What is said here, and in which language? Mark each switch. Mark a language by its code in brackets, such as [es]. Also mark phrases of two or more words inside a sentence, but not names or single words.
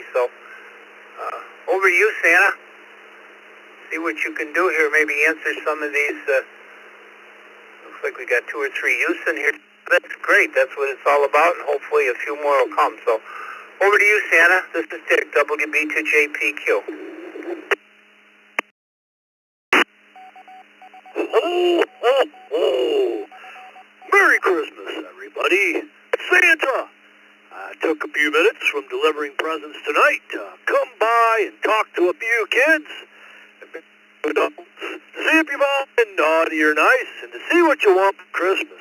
[en] So over to you, Santa. See what you can do here. Maybe answer some of these. Looks like we got 2 or 3 youths in here. That's great. That's what it's all about, and hopefully a few more will come. So over to you, Santa. This is Dick, WB2JPQ. Ho, ho, ho. Merry Christmas, everybody. Santa! I took a few minutes from delivering presents tonight to come by and talk to a few kids. To see if you've all been naughty or nice and to see what you want for Christmas.